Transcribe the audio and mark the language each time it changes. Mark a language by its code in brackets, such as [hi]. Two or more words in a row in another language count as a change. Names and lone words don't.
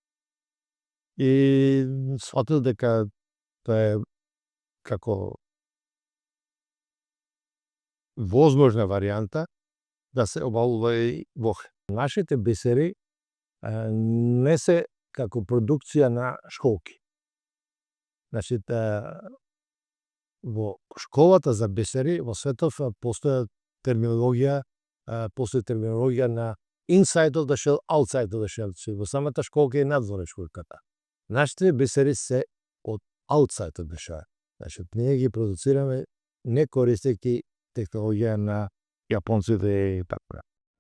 [mk] и сфатил дека тоа е како возможна варијанта да се обалува и во Охрид. Нашите бисери не се како продукција на школки. Значи, во школата за бисери во светов постоја терминологија на [en] inside of the shell, outside of the shell. [mk] Во самата школка и надвор е школката. Нашите бисери се од [en] outside of the shell. [mk] Значи, ние ги продуцираме не користејќи технологија на јапонците и така.